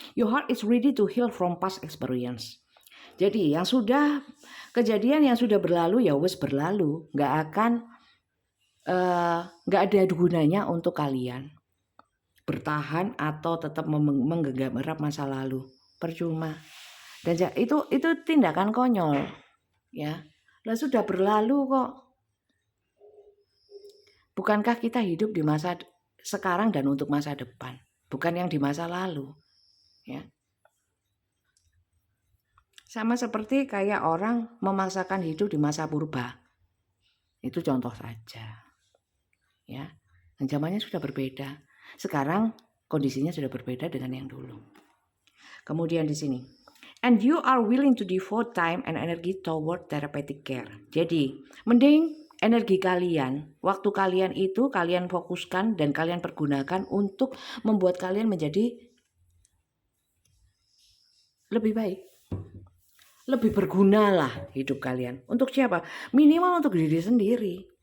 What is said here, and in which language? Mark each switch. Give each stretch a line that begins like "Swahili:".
English: Your heart is ready to heal from past experience.
Indonesian: Jadi yang sudah kejadian yang sudah berlalu ya wes berlalu, nggak ada gunanya untuk kalian bertahan atau tetap menggenggam erat masa lalu, percuma. Dan itu tindakan konyol, ya. Lah sudah berlalu kok. Bukankah kita hidup di masa sekarang dan untuk masa depan, bukan yang di masa lalu, ya. Sama seperti kayak orang memaksakan hidup di masa purba. Itu contoh saja. Ya. Dan zamannya sudah berbeda. Sekarang kondisinya sudah berbeda dengan yang dulu. Kemudian di sini.
English: And you are willing to devote time and energy toward therapeutic care.
Indonesian: Jadi, mending energi kalian, waktu kalian itu kalian fokuskan dan kalian pergunakan untuk membuat kalian menjadi lebih baik. Lebih berguna lah hidup kalian. Untuk siapa? Minimal untuk diri sendiri.